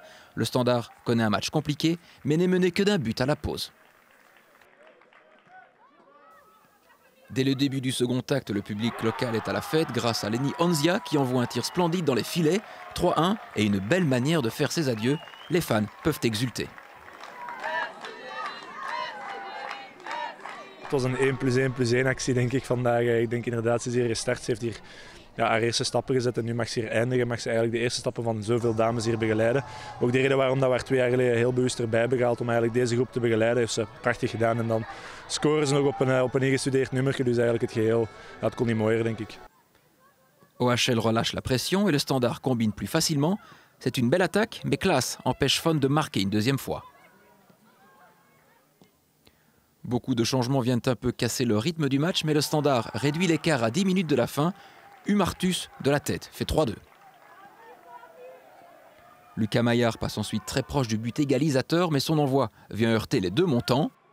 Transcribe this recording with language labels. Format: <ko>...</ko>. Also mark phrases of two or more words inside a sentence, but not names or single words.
<fr>Le Standard connaît un match compliqué, mais n'est mené que d'un but à la pause. Dès le début du second acte, le public local est à la fête grâce à Lenny Onzia qui envoie un tir splendide dans les filets. 3-1 et une belle manière de faire ses adieux. Les fans peuvent exulter.</fr> <nl>Het was een 1+1+1 actie denk ik vandaag. Ik denk inderdaad, ze is hier gestart. Ze heeft hier haar eerste stappen gezet en nu mag ze hier eindigen. Mag ze eigenlijk de eerste stappen van zoveel dames hier begeleiden. Ook de reden waarom dat we haar 2 jaar geleden heel bewust erbij hebben gehaald om eigenlijk deze groep te begeleiden, heeft ze prachtig gedaan. En dan scoren ze nog op een ingestudeerd nummertje, dus eigenlijk het geheel, het kon niet mooier denk ik.</nl> <fr>OHL relâche la pression et le Standard combine plus facilement. C'est une belle attaque, mais Klaas empêche Fon de marquer une deuxième fois. Beaucoup de changements viennent un peu casser le rythme du match, mais le Standard réduit l'écart à 10 minutes de la fin. Humartus de la tête fait 3-2. Lucas Maillard passe ensuite très proche du but égalisateur, mais son envoi vient heurter les 2 montants.</fr>